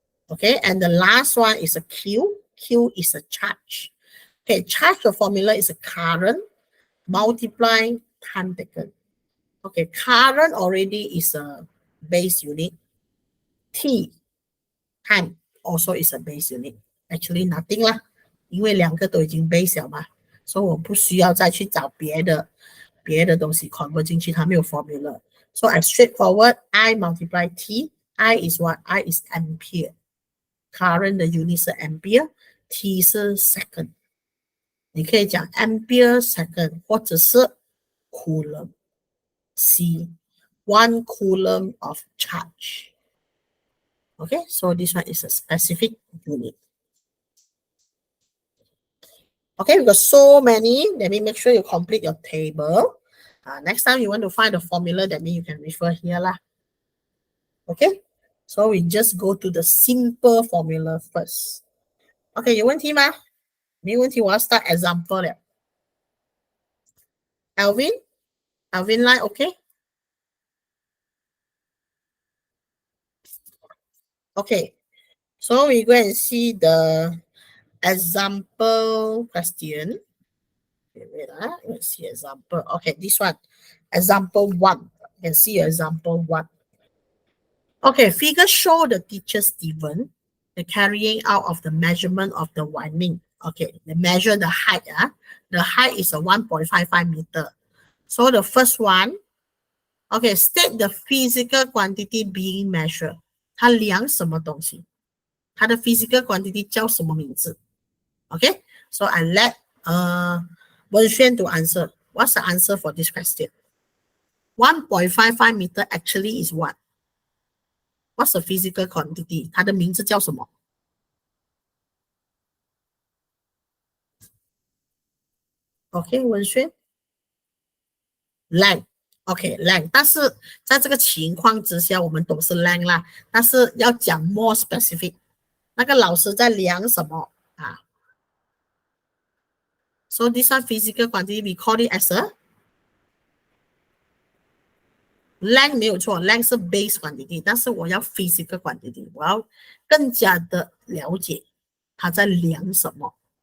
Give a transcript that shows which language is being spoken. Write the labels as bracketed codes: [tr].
[en] Okay, and the last one is a Q. Q is a charge. Okay, charge, the formula is a current multiplying time taken. Okay, current already is a base unit. T, time also is a base unit. [zh] Actually nothing 啦，因为两个都已经 base 了嘛，所以我不需要再去找别的东西 convert 进去，它没有 formula。 [en] So I straightforward, I multiply T. I is what? I is ampere. [zh] Current 的 unit 是 ampere, T 是 second. 你可以讲 ampere second 或者是 coulomb. [en] C, 1 coulomb of charge. Okay, so this one is a specific unit. Okay, we got so many. Let me make sure you complete your table. Next time you want to find the formula, that means you can refer here lah. Okay, so we just go to the simple formula first. [zh] Okay, 有问题吗？没问题，我要 start example 了。 [en] Alvin line okay? Okay, so we go and see the example question. Okay, wait, let's see example. Okay, this one, example 1. You can see example 1. Okay, figure show the teacher Stephen the carrying out of the measurement of the winding. Okay, they measure the height. The height is a 1.55 meter. So the first one, okay, state the physical quantity being measured. [zh] 它量什么东西？它的 physical quantity 叫什么名字？ [en] Okay, so I let Wen Xuan to answer. What's the answer for this question? 1.55 meter actually is what? What's the physical quantity? [zh] 它的名字叫什么？ [en] Okay, 文轩 length. Okay, length. [zh] 但是在这个情况之下，我们懂是 length 啦，但是要讲 more specific. 那个老师在量什么啊？ [en] So this one physical quantity, we call it as a length 没有错，length 是 base quantity， 但是我要 physical quantity，我要更加的了解它在量什么。